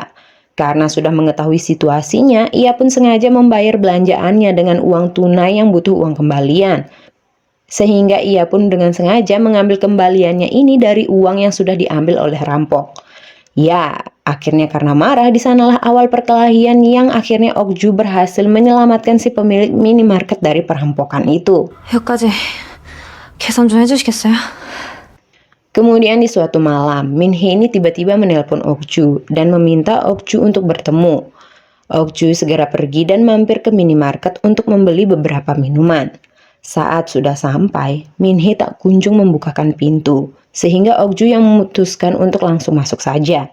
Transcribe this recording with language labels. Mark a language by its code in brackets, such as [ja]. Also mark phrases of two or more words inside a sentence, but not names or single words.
[id] Karena sudah mengetahui situasinya, ia pun sengaja membayar belanjaannya dengan uang tunai yang butuh uang kembalian. Sehingga ia pun dengan sengaja mengambil kembaliannya ini dari uang yang sudah diambil oleh rampok. Ya, akhirnya karena marah di sanalah awal perkelahian yang akhirnya Okju berhasil menyelamatkan si pemilik minimarket dari perampokan itu. [ko] 여기까지 계산 좀 해주시겠어요? [id] Kemudian di suatu malam, Min-hee ini tiba-tiba menelpon Okju dan meminta Okju untuk bertemu. Okju segera pergi dan mampir ke minimarket untuk membeli beberapa minuman. Saat sudah sampai, Min-hee tak kunjung membukakan pintu, sehingga Okju yang memutuskan untuk langsung masuk saja.